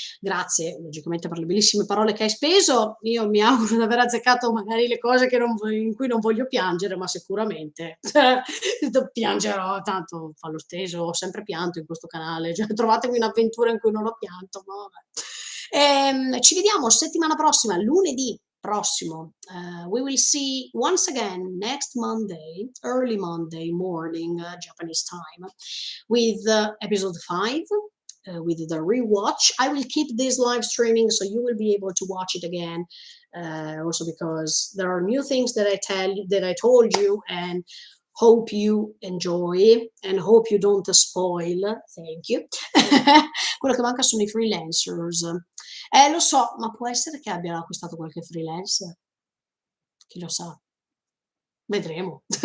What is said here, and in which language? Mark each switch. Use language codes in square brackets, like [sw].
[it] Grazie logicamente per le bellissime parole che hai speso. Io mi auguro di aver azzeccato magari le cose che in cui non voglio piangere, ma sicuramente piangerò, tanto fa lo stesso, ho sempre pianto in questo canale, cioè trovatemi un'avventura in cui non ho pianto, ma vabbè. Ci vediamo settimana prossima, lunedì prossimo. [en] We will see once again next Monday, early Monday morning, Japanese time, with episode 5. With the rewatch, I will keep this live streaming so you will be able to watch it again. Also because there are new things that I told you, and hope you enjoy and hope you don't spoil. Thank you. [it] Quello che manca sono i freelancers. Lo so, ma può essere che abbia acquistato qualche freelancer? Chi lo sa? Vedremo.